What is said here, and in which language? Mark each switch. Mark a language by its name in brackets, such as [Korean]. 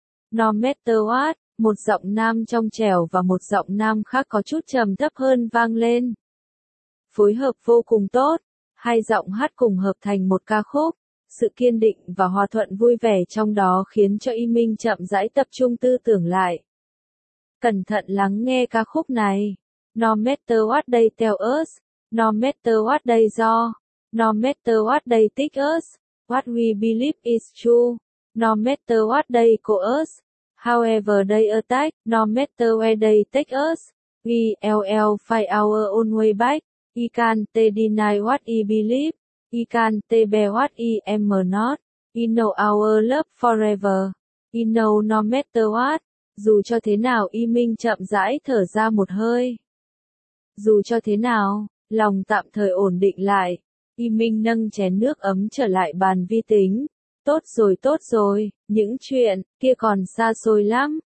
[Vietnamese] No Matter What, một giọng nam trong trẻo và một giọng nam khác có chút trầm thấp hơn vang lên. Phối hợp vô cùng tốt, hai giọng hát cùng hợp thành một ca khúc. Sự kiên định và hòa thuận vui vẻ trong đó khiến cho Y Minh chậm rãi tập trung tư tưởng lại. Cẩn thận lắng nghe ca khúc này. [English] No Matter What They Tell Us, No Matter What They Do, No Matter What They Teach Us, What We Believe Is True, No Matter What They Call Us, However They Attack, No Matter Where They Take Us, We'll Find Our Own Way Back, I Can't Deny What I Believe, I Can't Bear What I Am Not, I Know Our Love Forever, I Know No Matter What. [Vietnamese] Dù cho thế nào, Y Minh chậm rãi thở ra một hơi. Dù cho thế nào, lòng tạm thời ổn định lại. Y Minh nâng chén nước ấm trở lại bàn vi tính. Tốt rồi, những chuyện kia còn xa xôi lắm.